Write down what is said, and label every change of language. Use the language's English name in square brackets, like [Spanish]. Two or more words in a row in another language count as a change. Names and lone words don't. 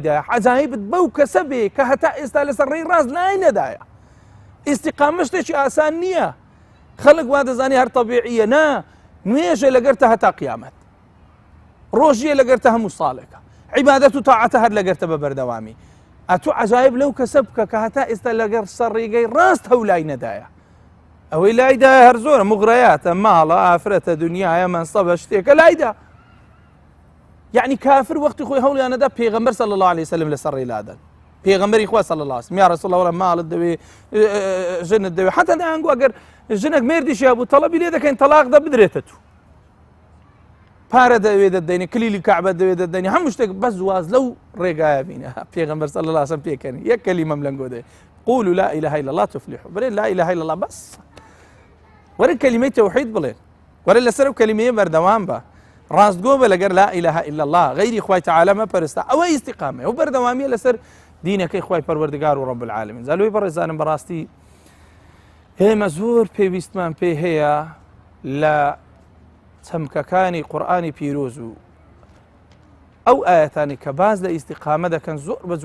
[Central Kurdish] دایە عەجایبت بەو کەسە بێ کە هەتا ئێستا لەسەر ڕێی ڕاست لای نەدایە ئیستیقامە شتێکی ئاسان نییە خلق وا دەزانی هەر طبیعیە نا نوێژە لەگەرتە هەتا قیامەت ڕۆژیە لەگەرتە هەموو ساڵێکە عیبادەت و تاعەتە هەر لەگەرتە بە بەردەوامی ئەتوو عەجایب لەو کەسە بکە کە هەتا ئێستا لەگەر سەر ڕێگەی ڕاست هەولای نەدایە ئەوەی لایدایە هەر زۆرە مغڕەیاتە ماڵە ئافرەتە دنیایە مەنسەبە شتێکە لایدا یعنی کافر وەختی خۆی هەوڵیان نەدا پێغەمبەر [Arabic] صلی الله عليه وسلم [Central Kurdish] لەسەر ڕێی لادەن پێغەمبەری خوا [Arabic] صلی الله عليه وسلم یا رسول الله [Central Kurdish] وەرە ماڵت دەوێ ژنت دەوێ حتا دەیانگو ئەگەر ژنێک مێردیشی هەبوو تەڵەبی لێ دەکەین تەلاق دە بدرێتە تو پارە دەوێ دەدەینێ کلیلی کەعبە دەوێ دەدەینێ هەموو شتێک بەس واز لەو ڕێگایە بینە پێغەمبەر [Arabic] صلی الله عليه وسلم [Central Kurdish] پێکەنی یەک کەلیمەم لەنگۆ دەوێ [Arabic] قولوا لا إله إلا الله تفلحوا [Central Kurdish] بڵێن [Arabic] لا إله إلا الله [Central Kurdish] بەس وەرە کەلیمەی تەوحید بڵێن وەرە لەسەر ئەو کەلیمەیە بەردەوام بە ڕاستگۆ بە لەگەر [Arabic] لا إله إلا الله [Central Kurdish] غەیری خوای تەعالە مەپەرستە ئەوە ئیستیقامە ئەو بەردەوامیە لەسەر دینەکەی خوای پەروەردگار و [Arabic] رب العالمین [Central Kurdish] زالوی بەڕێزانم بەڕاستی هێمە زۆر پێویستمان پێ هەیە لە چەمکەکانی قورئانی پیرۆز و ئەو ئاەتانی کە باز لە ئیستیقامە دەکەن زۆر بە